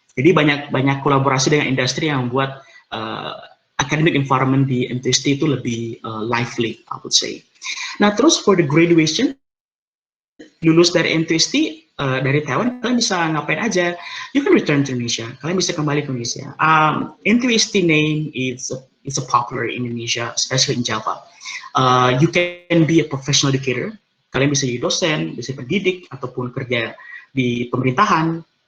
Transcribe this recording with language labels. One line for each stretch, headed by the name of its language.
Indonesian: Jadi banyak kolaborasi dengan industri yang membuat
English: academic environment
Indonesian: di NTST itu lebih lively,
English: I would say.
Indonesian: Nah, terus
English: for the graduation,
Indonesian: lulus dari NTST dari Taiwan, kalian bisa ngapain aja?
English: You can return to Indonesia.
Indonesian: Kalian bisa kembali ke Indonesia.
English: NTST name is a popular in Indonesia, especially in Java. You can be a professional educator.
Indonesian: Kalian bisa jadi dosen, bisa pendidik, ataupun kerja di pemerintahan.